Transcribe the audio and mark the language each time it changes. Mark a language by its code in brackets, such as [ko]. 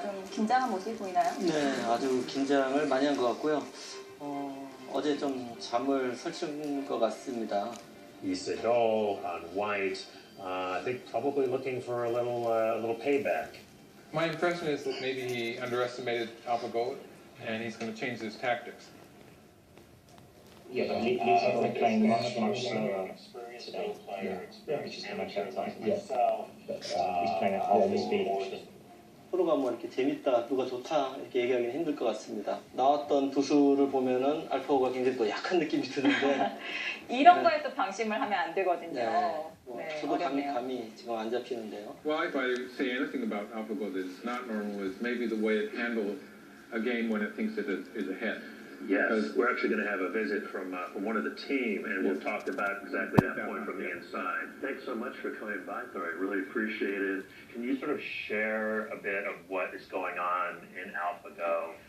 [ko] 좀 긴장한 모습이 보이나요? 네, 아주 긴장을 많이 한 것 같고요. 어제 좀 잠을 설친 것 같습니다. [en] Isidol on white. I think probably looking for a little payback. My impression is that maybe he underestimated AlphaGo, and he's going to change his tactics. Yeah, but Lee's been playing much slower today, which is how much outside. He's playing at half the speed, actually. [ko] 서로가 뭐 이렇게 재밌다, 누가 좋다 이렇게 얘기하기는 힘들 것 같습니다. 나왔던 두 수를 보면은 알파고가 굉장히 또 약한 느낌이 드는데 이런 거에 또 방심을 하면 안 되거든요. 네, 저도 감이 지금 안 잡히는데요. [en] Well, if I say anything about AlphaGo that is not normal is maybe the way it handles a game when it thinks it is ahead. Yes, we're actually going to have a visit from one of the team, and we'll talk about exactly that point from the inside. Thanks so much for coming by, though. I really appreciate it. Can you sort of share a bit of what is going on in AlphaGo?